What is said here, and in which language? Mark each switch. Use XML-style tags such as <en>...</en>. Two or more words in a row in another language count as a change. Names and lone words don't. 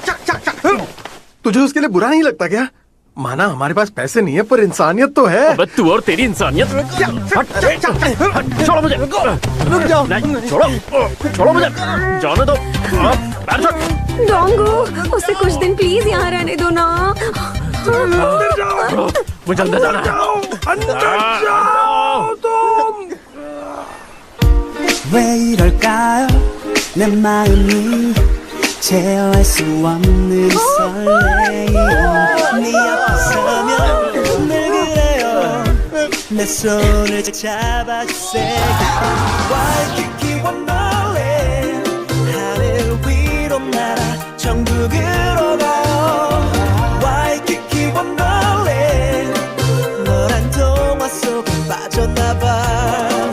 <hi>तुझे उसके लिए बुरा नहीं लगता क्या? माना हमारे पास पैसे नहीं है, पर इंसानियत तो है। अबे तू और तेरी इंसानियत। छोड़ो मुझे, रुक जाओ। नहीं, छोड़ो मुझे, जाने दो। डोंगू, उसे कुछ दिन प्लीज यहाँ रहने दो ना। मुझे अंदर जाना है।</hi> <ko>왜 이럴까요 내 마음이 제어할 수 없는 설레임 네 앞에 서면 늘 그래요 내 손을 잡아주세요 와이키키 원더랜드 하늘 위로 날아 천국으로 가요 와이키키 원더랜드 너란 동화 속에 빠졌나봐</ko>